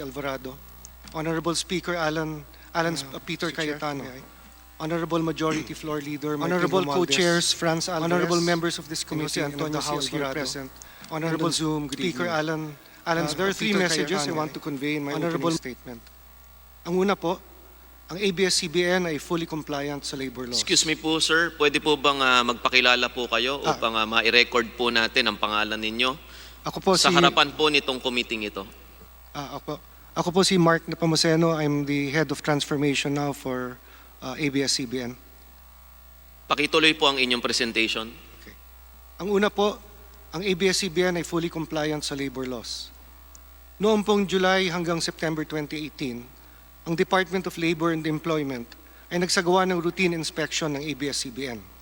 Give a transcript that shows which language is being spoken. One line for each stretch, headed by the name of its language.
English: Alvarado, Honorable Speaker Peter Cayetano, Honorable Majority Floor Leader, Honorable Co-Chairs Franz Alvarez, Honorable members of this committee and of the House here present, Honorable Zoom, Speaker Alan, there are three messages I want to convey in my opening statement.
Filipino: Ang una po, ang ABS-CBN ay fully compliant sa labor laws.
English: Excuse me po, sir.
Filipino: Pwede po bang magpakilala po kayo upang ma-record po natin ang pangalan ninyo sa harapan po nitong committee ito? Ako po si Mark Nepomuceno. I'm the Head of Transformation now for ABS-CBN. Pakituloy po ang inyong presentation. Okay. Ang una po, ang ABS-CBN ay fully compliant sa labor laws. Noong pong July hanggang September 2018, ang Department of Labor and Employment ay nagsagawa ng routine inspection ng ABS-CBN.